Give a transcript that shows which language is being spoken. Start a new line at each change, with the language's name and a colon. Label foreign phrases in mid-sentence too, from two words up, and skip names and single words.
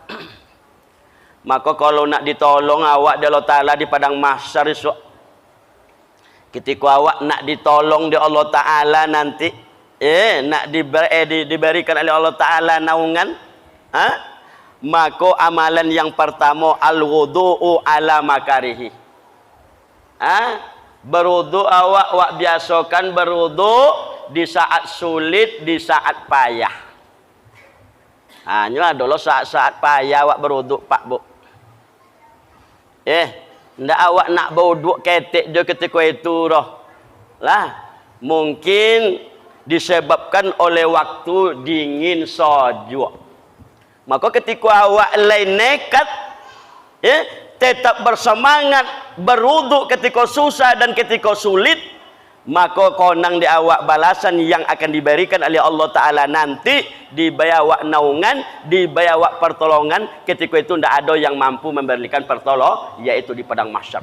Indonesian: Maka kalau nak ditolong awak Allah Ta'ala di padang mahsyar esok, ketika awak nak ditolong di Allah Ta'ala nanti, nak diberikan oleh Allah Ta'ala naungan, maka amalan yang pertama
Arabic: al-wudu'u ala makarihi.
Indonesian: Berwudu awak biasakan berwudu di saat sulit, di saat payah. Ini adalah saat-saat payah awak berwudu Pak Bu. Ndak awak nak berwudu ketek je ketika itu dah. Lah, mungkin disebabkan oleh waktu dingin saja. Maka ketika awak lain nekat, tetap bersemangat berwudu ketika susah dan ketika sulit, maka konang di awak balasan yang akan diberikan oleh Allah Ta'ala nanti, dibawa naungan, dibawa pertolongan ketika itu tidak ada yang mampu memberikan pertolongan, yaitu di padang mahsyar.